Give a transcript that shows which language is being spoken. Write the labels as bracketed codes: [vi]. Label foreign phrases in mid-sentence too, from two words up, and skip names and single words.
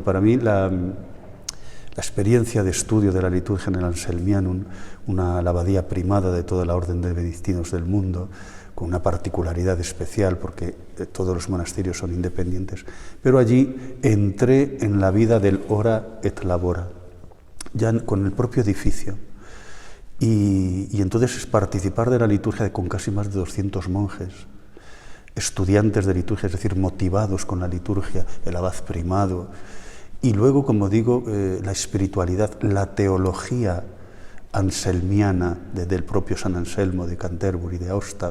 [es] Para mí la experiencia de estudio de la liturgia en el Anselmianum, la abadía primada de toda la orden de benedictinos del mundo, con una particularidad especial porque todos los monasterios son independientes, pero allí entré en la vida del [la] ora et labora, [es] ya con el propio edificio, y entonces es participar de la liturgia con casi más de 200 monjes, estudiantes de liturgia, es decir, motivados con la liturgia, el abad primado, y luego, como digo, la espiritualidad, la teología anselmiana del propio San Anselmo de Canterbury, de Aosta.